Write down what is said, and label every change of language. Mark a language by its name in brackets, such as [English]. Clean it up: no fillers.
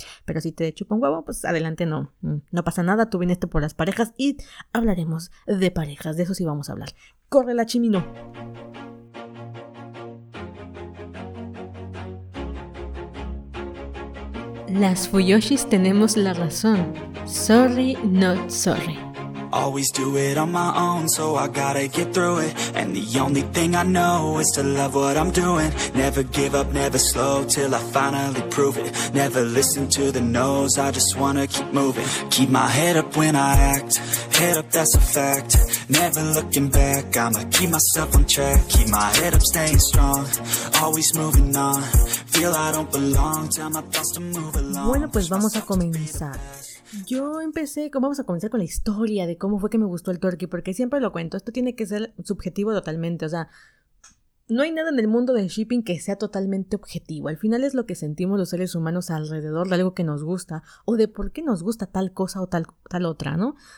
[Spanish] Pero si te chupa un huevo, pues adelante, no pasa nada, tú viniste por las parejas y hablaremos de parejas, de eso sí vamos a hablar. ¡Corre la chimino! Las Fuyoshis tenemos la razón. [English] Sorry, not sorry. Always do it on my own, so I gotta get through it. And the only thing I know is to love what I'm doing. Never give up, never slow, till I finally prove it. Never listen to the no's, I just wanna keep moving. Keep my head up when I act, head up, that's a fact. Never looking back, I'ma keep myself on track. Keep my head up, staying strong, always moving on. Feel I don't belong, tell my thoughts to move along. [Spanish] Bueno, pues vamos a comenzar. Yo empecé, vamos a comenzar con la historia de cómo fue que me gustó el Thorki, porque siempre lo cuento, esto tiene que ser subjetivo totalmente, o sea, no hay nada en el mundo de shipping que sea totalmente objetivo, al final es lo que sentimos los seres humanos alrededor de algo que nos gusta, o de por qué nos gusta tal cosa o tal otra, ¿no?